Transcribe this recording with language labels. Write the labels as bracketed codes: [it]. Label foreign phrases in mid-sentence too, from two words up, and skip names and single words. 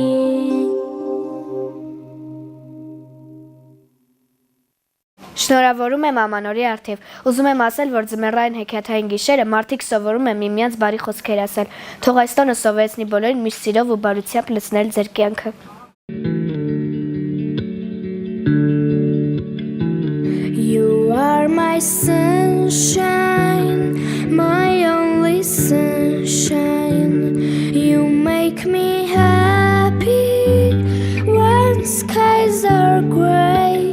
[hy] Շնորհավորում եմ ամանորի առթիվ։ Ուզում եմ ասել, որ ձմեռային հեքիաթային գիշերը մարդիկ սովորում են միմյանց բարի խոսքեր ասել։ Թող այս տոնը սովորեցնի բոլորին միշտ սիրով ու բարությամբ լցնել ձեր կյանքը։ [en] You are my sunshine, my only sunshine. You make me happy when skies are gray.